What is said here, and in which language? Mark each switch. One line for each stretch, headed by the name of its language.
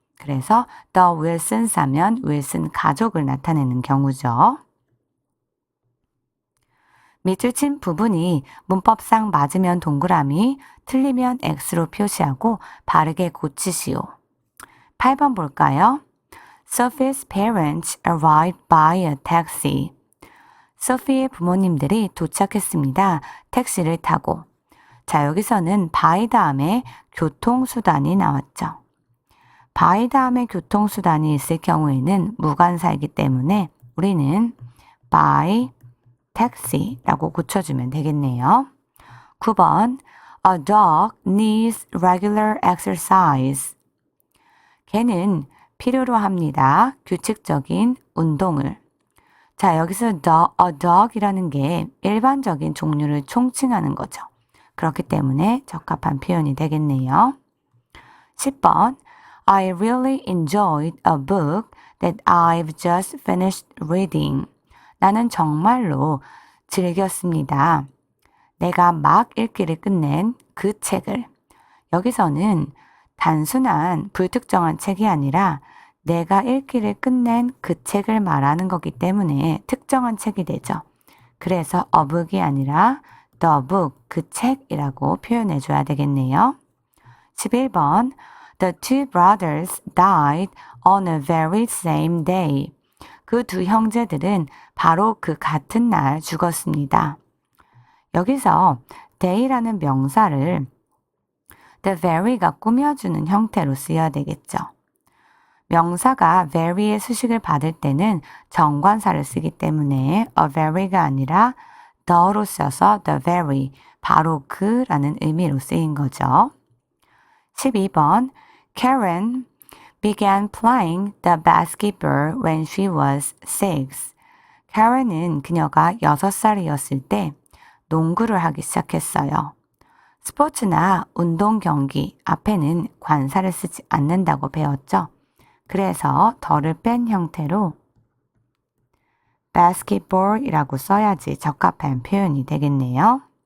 Korean: 그래서 The Wilsons 하면 윌슨 가족을 나타내는 경우죠. 밑줄 친 부분이 문법상 맞으면 동그라미, 틀리면 X로 표시하고 바르게 고치시오. 8번 볼까요?
English: Sophie's parents arrived by a taxi.
Korean: 소피의 부모님들이 도착했습니다. 택시를 타고. 자, 여기서는 by 다음에 교통수단이 나왔죠. by 다음에 교통수단이 있을 경우에는 무관사이기 때문에 우리는
English: by taxi
Korean: 라고 고쳐주면 되겠네요.
English: 9번 A dog needs regular exercise.
Korean: 개는 필요로 합니다. 규칙적인 운동을. 자, 여기서 a dog이라는 게 일반적인 종류를 총칭하는 거죠. 그렇기 때문에 적합한 표현이 되겠네요. 10번
English: I really enjoyed a book that I've just finished reading.
Korean: 나는 정말로 즐겼습니다. 내가 막 읽기를 끝낸 그 책을. 여기서는 단순한 불특정한 책이 아니라 내가 읽기를 끝낸 그 책을 말하는 거기 때문에 특정한 책이 되죠. 그래서
English: a book
Korean: 이 아니라
English: the book,
Korean: 그 책이라고 표현해 줘야 되겠네요.
English: 11번 The two brothers died on a very same day.
Korean: 그 두 형제들은 바로 그 같은 날 죽었습니다. 여기서 day라는 명사를 the very가 꾸며주는 형태로 쓰여야 되겠죠. 명사가 very의 수식을 받을 때는 정관사를 쓰기 때문에 a very가 아니라 the로 써서 the very, 바로 그라는 의미로 쓰인 거죠.
English: 12번 Karen began playing the basketball when she was 6.
Korean: Karen은 그녀가 6살이었을 때 농구를 하기 시작했어요. 스포츠나 운동 경기 앞에는 관사를 쓰지 않는다고 배웠죠. 그래서 더를 뺀 형태로 basketball이라고 써야지 적합한 표현이 되겠네요.